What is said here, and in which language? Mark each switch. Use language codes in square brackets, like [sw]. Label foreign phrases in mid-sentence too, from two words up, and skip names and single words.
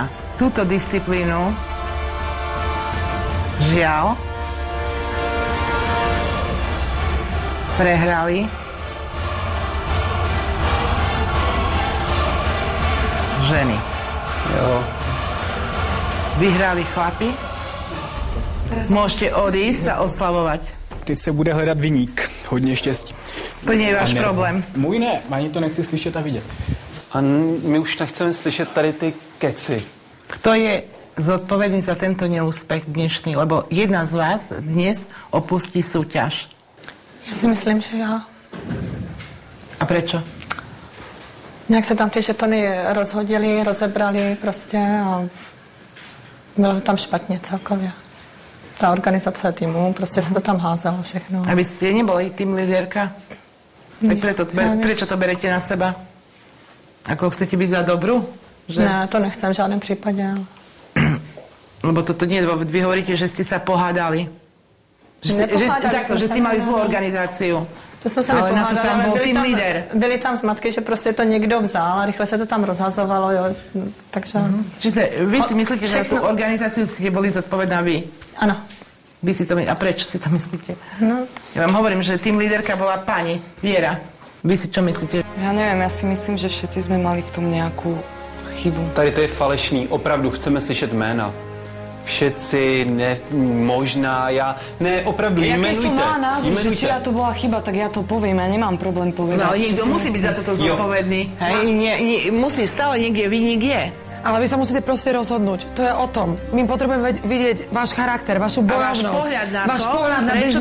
[sk] Túto disciplínu žiaľ prehrali ženy. Jo. Vyhrali chlapi. Môžete odísť a oslavovať. [cs] Teď se bude hledat viník. Hodně štěstí. [sk] To nie je váš problém. [cs] Můj ne, ani to nechci slyšet a vidět. A my už nechceme slyšet tady ty keci. [sk] Kto je zodpovedný za tento neúspech dnešný? Lebo jedna z vás dnes opustí súťaž. [cs] Já si myslím, že já. [sk] A prečo? [cs] Nějak se tam ty žetony rozhodili, rozebrali prostě a bylo to tam špatně celkově. Ta organizace týmu, prostě se to tam házelo všechno. [sk] Aby ste neboli tým líderka? Tak prečo to berete na seba? Ako chcete byť za dobrú? Že... [cs] Ne, to nechcem v žádném případě. [sk] Lebo toto nie, vy hovoríte, že ste sa pohádali. Že ste mali zlú organizáciu. [cs] To jsme se [sk] ale na to tam bol tým líder. [cs] Byly tam zmatky, že prostě to někdo vzal a rychle se to tam rozhazovalo, jo. Takže... [sk] Čiže vy si myslíte, že na tú organizáciu ste boli zodpovedná vy? Áno. Vy si to, a prečo si to myslíte? No. Ja vám hovorím, že tým líderka bola pani Viera. Vy si čo myslíte? Ja neviem, ja si myslím, že všetci sme mali v tom nejakú chybu. [cs] Tady to je falešný, opravdu chceme slyšet jména. Všetci, ne, možná, ja, ne, opravdu, jmenujte. [sk] Ja keď som mala názor, že či ja to bola chyba, tak ja to poviem, ja nemám problém povedať. No ale niekto musí byť za toto zodpovedný. Musí, stále niekde vinník je. Ale vy sa musíte proste rozhodnúť. To je o tom. My potrebujeme vidieť váš charakter, vašu bojovnosť, váš pohľad na prečo